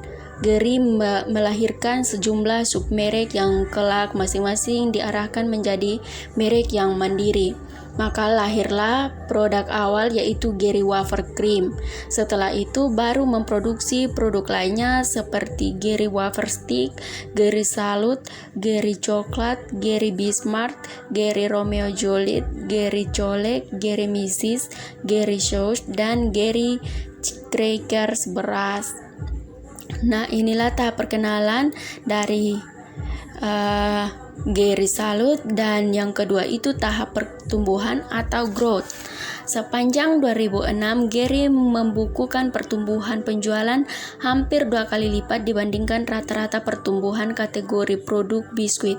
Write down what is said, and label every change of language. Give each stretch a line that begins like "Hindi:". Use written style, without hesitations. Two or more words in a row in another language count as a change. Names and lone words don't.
Indonesian: Geri melahirkan sejumlah submerek yang kelak masing-masing diarahkan menjadi merek yang mandiri. Maka lahirlah produk awal yaitu Geri Wafer Cream. Setelah itu baru memproduksi produk lainnya seperti Geri Wafer Stick, Gerisalut, Geri Coklat, Geri Bismart, Geri Romeo Juliet, Geri Colek, Geri Misis, Geri Sauce, dan Geri Crackers beras. Nah, inilah tahap perkenalan dari Gerisalut, dan yang kedua itu tahap pertumbuhan atau growth. Sepanjang 2006, Geri membukukan pertumbuhan penjualan hampir 2 kali lipat dibandingkan rata-rata pertumbuhan kategori produk biskuit.